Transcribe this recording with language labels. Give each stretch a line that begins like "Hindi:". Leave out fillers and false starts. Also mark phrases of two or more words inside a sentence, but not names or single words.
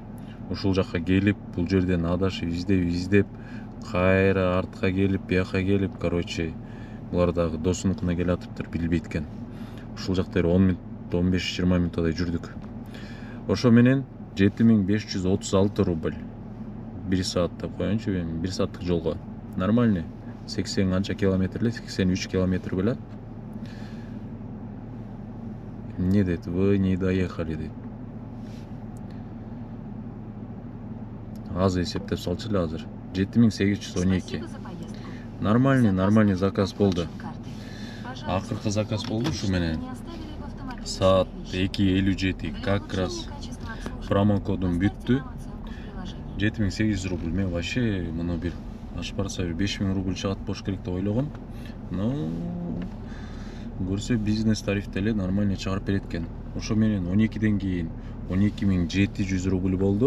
Kyrgyz: Ушул жакка келип, бул жерден адашып, издеп, кайра артка келип, бияка келип, короче, булар дагы досунукуна келе атыптыр, билбейт экен. Ушул жакта 10 минут, 15-20 минуттай жүрдүк. Ошо менен 7536 рубль. 1 саатта коеюнчу, 1 сааттык жолго. Нормально. 80 канча километр эле, 83 километр беле. Не дейт,
Russian: вы не доехали
Kyrgyz: дейт. Азыр эсептеп салчу эле азыр. 7812. Нормальный заказ болду. Акыркы заказ болду ушу менен. Саат 2:57.
Russian: Как раз
Kyrgyz: промокодум бүттү. 7800 рубль. Мен вообще муну бир ашып барса 5000 рубль чыгат болуш керек деп ойлогом. Но көрсө бизнес тарифте эле нормально чыгарып берет экен. Ошо менен 12ден кийин 12700 рубль болду.